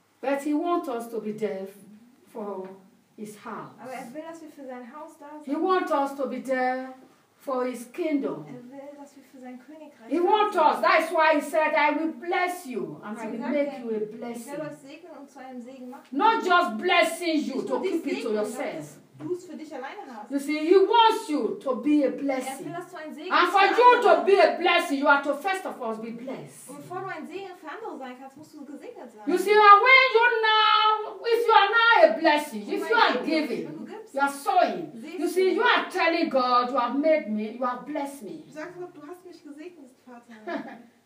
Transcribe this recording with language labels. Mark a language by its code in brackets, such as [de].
[en] But he wants us to be there for his house. [de] Aber er will, dass wir für sein Haus da sind. [en] He wants us to be there for his kingdom. [de] Er will, dass wir für sein Königreich. [en] He wants us. That's why he said, I will bless you and I will make you a blessing. [de] Ich werde euch segnen und zu einem Segen machen. [en] Not just blessing you to keep it to yourself. [de] Du siehst, [en] he wants you to be a blessing. [de] Er will, dass du ein Segen [en] and for you to be a blessing, you have to first of all be blessed. [de] Und bevor du ein Segen für andere sein kannst, musst du gesegnet sein. [en] You see, and when you now, if you are now a blessing, [de] und [en] if you are Leben, giving, [de] gibst, [en] you are sowing. You see, you are telling God, you have made me, you have blessed me. [de] Du hast mich gesegnet, Vater.